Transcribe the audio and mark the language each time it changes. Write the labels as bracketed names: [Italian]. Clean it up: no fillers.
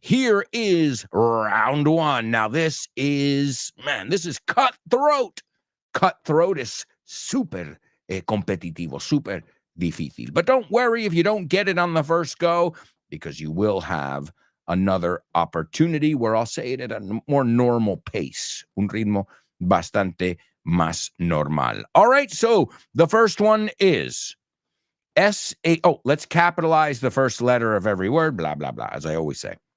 [English] Here is round one. Now, this is cutthroat. Cutthroat is super [Spanish] competitivo, super difícil. [English] But don't worry if you don't get it on the first go, because you will have another opportunity where I'll say it at a more normal pace. [Spanish] Un ritmo bastante más normal. [English] All right. So the first one is let's capitalize the first letter of every word, blah, blah, blah, as I always say.